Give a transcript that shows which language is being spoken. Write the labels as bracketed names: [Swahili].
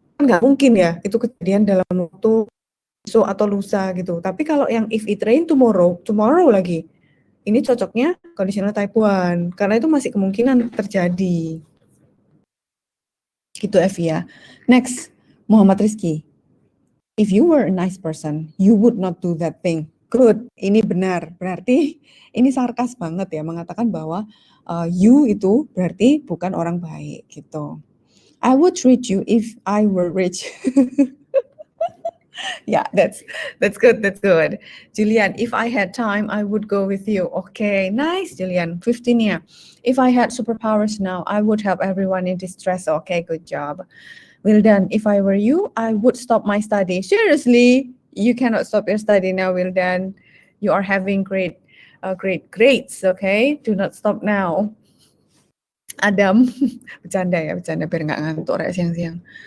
[Indonesian] Kan nggak mungkin ya, itu kejadian dalam waktu besok atau lusa gitu. Tapi kalau yang [English] if it rain tomorrow [Indonesian] lagi. Ini cocoknya conditional type 1, karena itu masih kemungkinan terjadi. Gitu Evi ya. Next, Muhammad Rizky. [English] If you were a nice person, you would not do that thing. [Indonesian] Good, ini benar. Berarti ini sarkas banget ya, mengatakan bahwa you itu berarti bukan orang baik gitu. [English] I would treat you if I were rich. Yeah, that's good. Julian, if I had time, I would go with you. Okay, nice, Julian. 15 ya. If I had superpowers now, I would help everyone in distress. Okay, good job. Wildan, if I were you, I would stop my study. Seriously, you cannot stop your study now, Wildan. You are having great grades. Okay, do not stop now. [Indonesian] Adam, bercanda biar nggak ngantuk siang-siang.